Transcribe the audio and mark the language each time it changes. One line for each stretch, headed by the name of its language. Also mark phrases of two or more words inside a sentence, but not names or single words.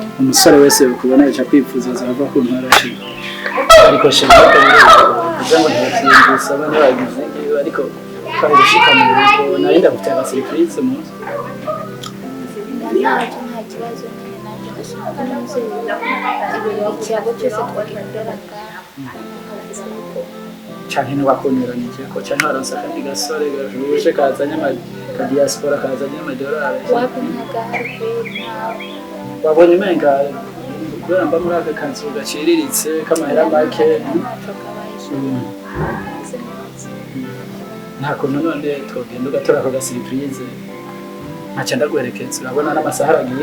Rundi: umusore wese ukubona yaca kwifuza azava ku ntarashi ariko sheri kugira ngo ntiyabyumvise abana bagize ariko kandi gushika mu rugo nari ndagufite aga surprise mu ntacyo nta kibazo nyine nanjye ndashaka n'umubyeyi ikiyago cyose twagenderaga canke ntibakoneranije ko canke baronse akandi gasore gajuje kazanye diaspora kazanye amadolari wapi ntagahari kweri ntawe wabonye umenga kubera mba muri aka kazi gaciriritse k'amahera make nta kuntu none twogenda ugatora ako gasiripurize nkaca ndaguherekeza urabona n'amasaha aragiye